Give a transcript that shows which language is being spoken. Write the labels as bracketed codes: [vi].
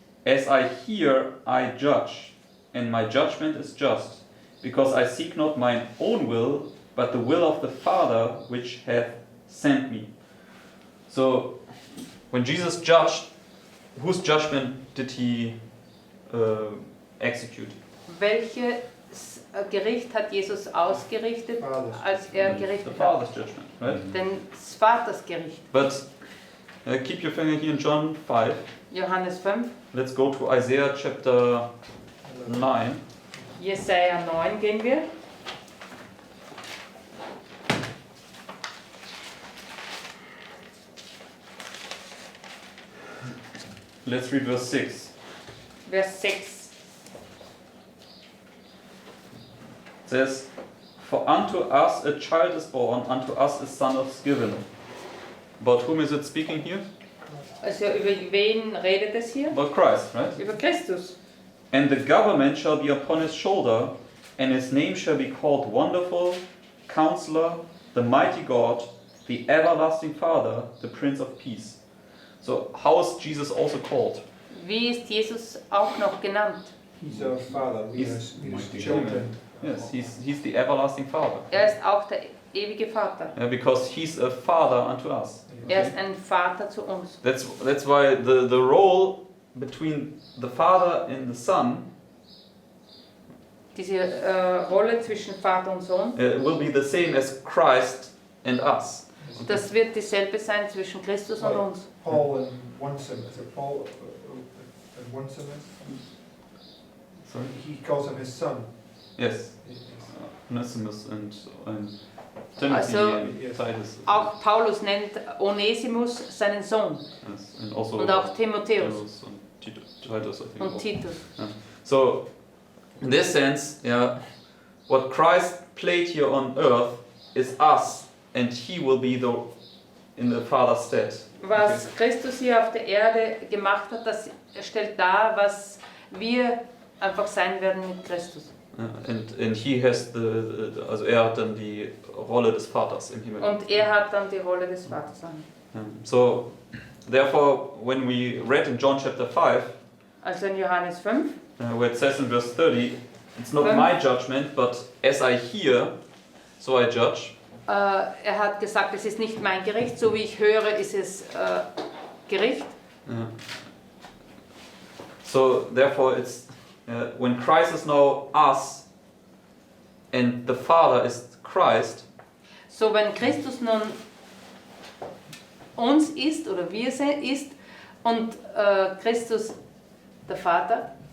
[en] As I hear, I judge, and my judgment is just, because I seek not mine own will, but the will of the Father which hath sent me. So, when Jesus judged, whose judgment did he execute? [de] Welches Gericht hat Jesus ausgerichtet, als [en] The [de] gerichtet hat? [en] Father's judgment, right? [de] Des Vaters Gericht. [en] But keep your finger here in John 5. [de] Johannes 5. [en] Let's go to Isaiah chapter 9. [de] Jesaja 9 gehen wir. [en] Let's read verse 6. [de] Vers 6. [en] It says, For unto us a child is born, unto us a son is given. About whom is it speaking here? [de] Also über wen redet es hier? [en] About Christ, right? [de] Über Christus. [en] And the government shall be upon his shoulder, and his name shall be called Wonderful, Counselor, the Mighty God, the Everlasting Father, the Prince of Peace. So how is Jesus also called? [de] Wie ist Jesus auch noch genannt? [en] He's our Father. We are Mighty children. Yes, he's the Everlasting Father. [de] Ist auch der ewige Vater. [en] Yeah, because he's a father unto us. [de] Ist ein Vater zu uns. [en] That's why the role between the Father and the Son [de] Diese Rolle zwischen Vater und Sohn, [en] will be the same as Christ and us. [de] das wird dieselbe sein zwischen Christus und uns. [en] Paul in 1 Timothy. Is it Paul in 1 Timothy? Sorry? He calls him his son. Yes. Onesimus and Timothy [de] Also, [en] and Titus. [de] Auch Paulus nennt Onesimus seinen Sohn [en] Yes, and also [de] und auch Timotheus [en] and Titus, I think. [de] und also. Titus. [en] So, in this sense, yeah, what Christ played here on earth is us, and He will be in the Father's stead. [de] Was Christus hier auf der Erde gemacht hat, das stellt dar, was wir einfach sein werden mit Christus. [en] And He has also [de] hat dann die Rolle des Vaters im Himmel. Und hat dann die Rolle des Vaters an. [en] So, therefore, when we read in John chapter 5, [de] Also in Johannes 5, [en] where it says in verse 30, it's not [de] Fünf. [en] my judgment, but as I hear, so I judge. [de] er hat gesagt, es ist nicht mein Gericht, so wie ich höre, ist es Gericht. [en] Yeah. So therefore, it's when Christ is now us, and the Father is Christ. [de] So wenn Christus nun uns ist oder wir ist und Christus der Vater,